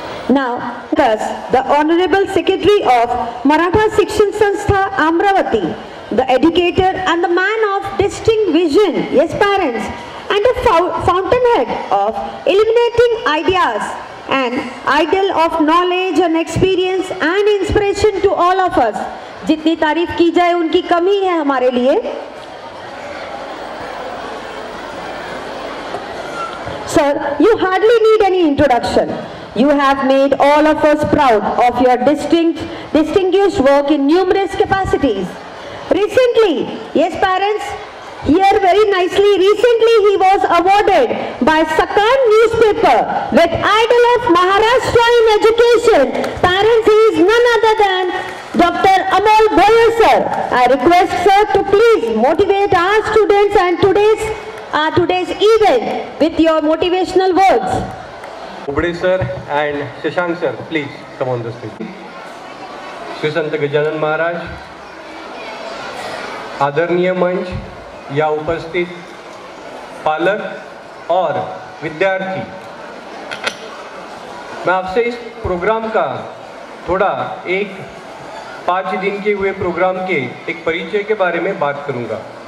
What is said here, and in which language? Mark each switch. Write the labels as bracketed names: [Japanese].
[English] Now, the Honorable Secretary of Maratha Shikshan Sanstha Amravati, the educator and the man of distinct vision, yes parents, and the fountainhead of illuminating ideas and idol of knowledge and experience and inspiration to all of us. [Hindi] जितनी तारीफ की जाए उनकी कमी है हमारे लिए. [English] Sir, you hardly need any introduction. You have made all of us proud of your distinguished work in numerous capacities. Recently, yes parents, here very nicely, recently he was awarded by Sakan newspaper with Idol of Maharashtra in Education. Parents, he is none other than Dr. Amol Goyal sir. I request sir to please motivate our students and today's event with your motivational words. Bobde sir and Shashank sir, please come on the stage. [Hindi] Shri Sant Gajanan Maharaj, आदरणीय मंच या उपस्थित पालक और विद्यार्थी, मैं आपसे इस प्रोग्राम का थोड़ा 5 दिन के हुए प्रोग्राम के एक परिचय के बारे में बात करूंगा।